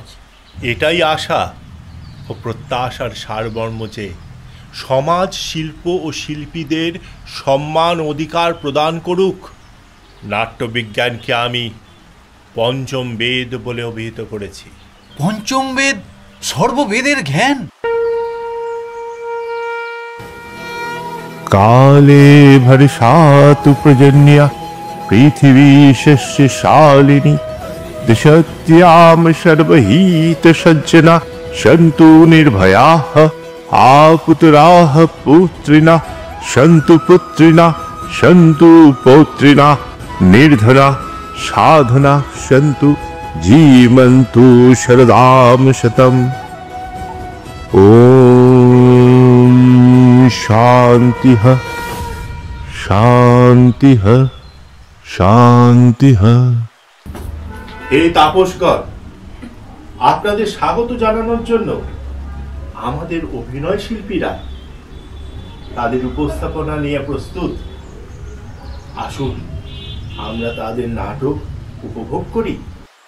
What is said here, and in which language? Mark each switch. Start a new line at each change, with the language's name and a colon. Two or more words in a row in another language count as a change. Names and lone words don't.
Bangla: এটাই আশা ও প্রত্যাশার সারমর্ম যে সমাজ শিল্প ও শিল্পীদের সম্মান অধিকার প্রদান করুক। নাট্যবিজ্ঞানকে আমি পঞ্চম বেদ বলে অভিহিত করেছি। পঞ্চম বেদ সর্ববেদের জ্ঞান।
Sanskrit: काले भर्षातु प्रजन्या पृथिवी शस्यशालिनी दिशत्याम सर्वहितसज्जना सन्तु निर्भयाः आपुत्राः पुत्रिणः सन्तु पुत्रिणः सन्तु पौत्रिणः निर्धना साधना सन्तु जीवन्तु शरदां शतम्। ॐ शान्तिः शान्तिः शान्तिः।
Bangla: হে তাপসগণ, আপনাদের স্বাগত জানানোর জন্য আমাদের অভিনয় শিল্পীরা তাদের উপস্থাপনা নিয়ে প্রস্তুত। আসুন আমরা তাদের নাটক উপভোগ করি।